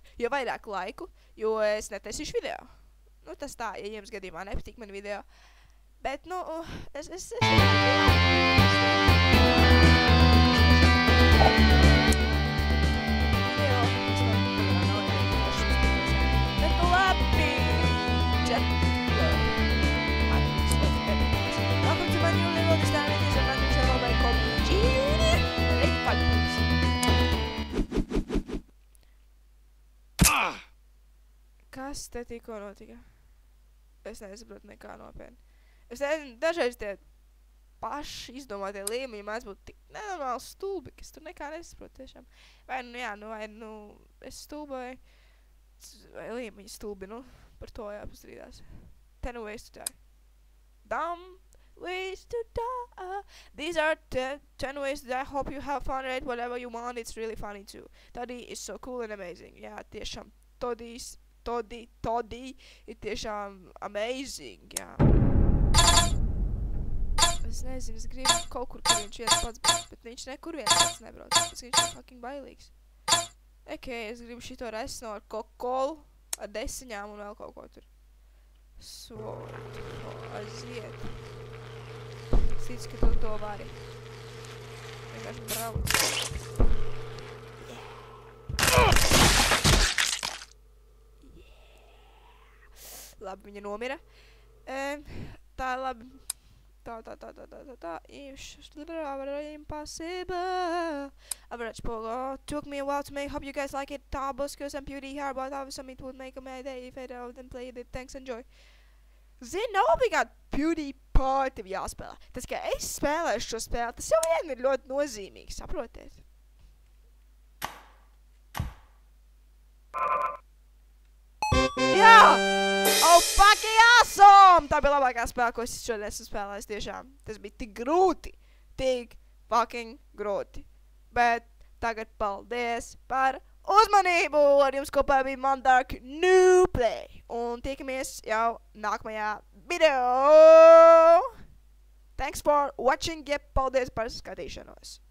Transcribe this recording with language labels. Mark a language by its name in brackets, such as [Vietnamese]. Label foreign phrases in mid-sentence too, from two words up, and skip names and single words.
[Latvian] Jo vairāk laiku, jo es netaisīšu video. Nu, tas tā, ja jums gadījumā nepatīk man video. Bet, nu, es Bet, labi! [English] Welcome to my new level. This time it is a random channel by called Genie. [Latvian] Kas te tikko notika? Es nesaprotu nekā nopietni. Es nezinu, dažreiz tie paši izdomātie līmeņi mēdz būt tik nenormāli stulbi, ka es tur nekā nesaprotu tiešām. Vai nu, jā, nu, vai nu, es stulbai, vai līmeņi stulbi, nu, par to jāpastrīdās. [English] 10 ways to die. Dumb ways to die. These are 10 ways to die. Hope you have fun, rate whatever you want. It's really funny too. Toddy is so cool and amazing. [Latvian] Jā, tiešām, Toddy ir tiešām amazing, jā. Es nezinu, es gribu kaut kur viņš viens pats būt, bet viņš nekur viens pats nebrauc, tāpēc viņš ir fucking bailīgs. Es gribu šito resno ar Coca-Colu, ar desiņām un vēl kaut ko tur. Sword, aiziet. Es ticu, ka tu to vari. Vienkārši brauc. Labi, viņa nomira. Tā, labi. Tā. [English] Impossible. Average Pogo. Took me a while to make. Hope you guys like it. Tabuscus and Beauty here, but obviously it would make a mad day if I didn't play it. Thanks, enjoy. [Latvian] Zini, nav obligāti PewDiePie tev jāspēlē. Tas, ka es spēlēšu šo spēli, tas jau vien ir ļoti nozīmīgi, saprotiet? Jā! [English] Oh, fucking awesome! [Latvian] Tā bija labākā spēle, ko es šodien esmu spēlējis tiešām. Tas bija tik grūti. Tik fucking grūti. Bet tagad paldies par uzmanību! Ar jums kopā bija Mandark Newplay. Un tiekamies jau nākamajā video! [English] Thanks for watching. [Latvian] Jeb, paldies par skatīšanos.